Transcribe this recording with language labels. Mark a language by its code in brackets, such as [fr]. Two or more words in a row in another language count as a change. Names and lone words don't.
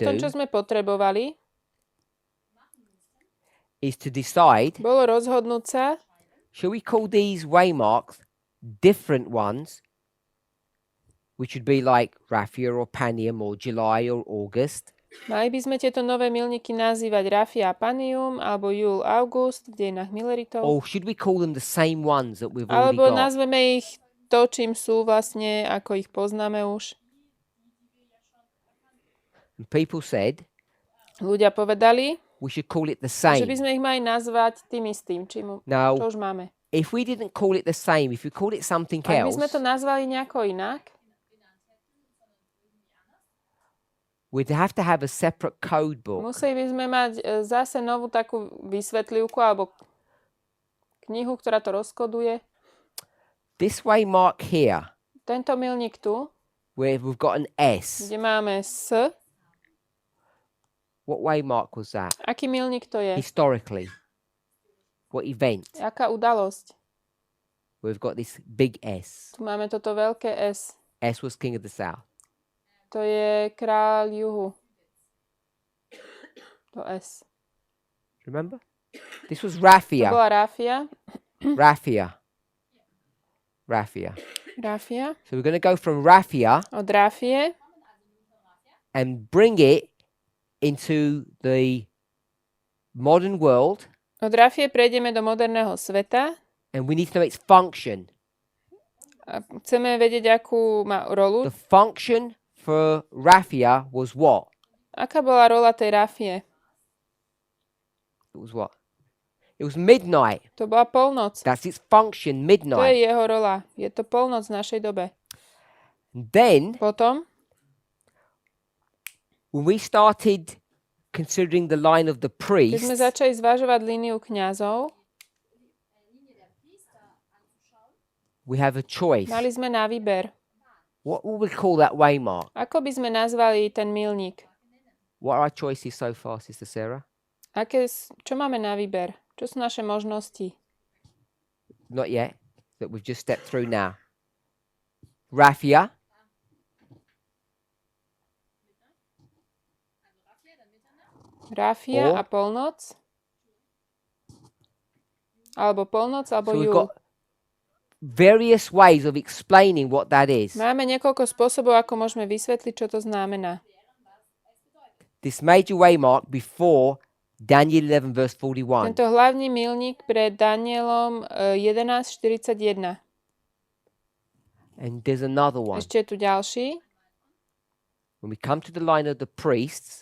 [sk] Potom, čo [en] do [sk] sme potrebovali, [en] is to decide, [sk] bolo rozhodnúť sa, [en] shall we call these waymarks different ones, which would be like Raphia or Panium or July or August, [sk] mali by sme tieto nové milníky nazývať Rafia a Panium, alebo Júl, August v dejinách mileritov, [en] or should we call them the same ones that we've already [sk] alebo [en] got? [sk] nazveme ich to, čím sú vlastne, ako ich poznáme už. [en] And people said [sk] Ľudia povedali, [en] we should call it the [sk] že by [en] same. [sk] sme ich mali nazvať tým istým, čo [en] Now, [sk] už máme. [en] if we didn't call it the same, if we called it something [sk] Ak by [en] else, [sk] sme to nazvali nejako inak, [en] we'd have to have a separate code book [sk] museli by sme mať zase novú takú vysvetlivku alebo knihu, ktorá to rozkoduje. [en] this waymark here, [sk] Tento milník tu, [en] where we've got an S. [sk] kde máme S, [en] What waymark was that? [sk] aký milník to je? [en] Historically. What event? [sk] Aká udalosť? [en] We've got this big S. [sk] Tu máme toto veľké S. [en] S was king of the south. [sk] To je kráľ juhu. To S. [en] Remember? This was [sk] To [en] Raphia. [sk] bola Rafia. [en] Raphia. Raphia. [sk] Rafia. [en] So we're going to go from Raphia [sk] Od Rafie [en] and bring it into the modern world, [sk] Od Rafie prejdeme do moderného sveta [en] and we need to know its function. [sk] a chceme vedieť, akú má rolu. [en] The function for Raphia was what? [sk] Aká bola rola tej Rafie? [en] It was what? It was midnight. [sk] To bola polnoc. [en] That's its function, [sk] To je [en] midnight. [sk] jeho rola. Je to polnoc v našej dobe. [en] Then, [sk] Potom, [en] when we started considering the line of the [sk] keď sme [en] priests, [sk] začali zvažovať líniu kňazov, [en] we have a choice. [sk] mali sme na výber. [en] What would we call that waymark? [sk] Ako by sme nazvali ten milník? [en] What are our choices so far, Sister Sarah? [sk] Čo máme na výber? Čo sú naše možnosti? [en] Not yet, that we've just stepped through now. Raffia. [sk] Rafia O. a polnoc? Alebo polnoc, alebo [en] So we've [sk] júl. [en] got various ways of explaining what that is. [sk] Máme niekoľko spôsobov, ako môžeme vysvetliť, čo to znamená. [en] This major waymark before Daniel 11 verse 41. [sk] Tento hlavný milník pred Danielom 11.41. [en] And there's another one. [sk] Ešte je tu ďalší. [en] When we come to the line of the priests,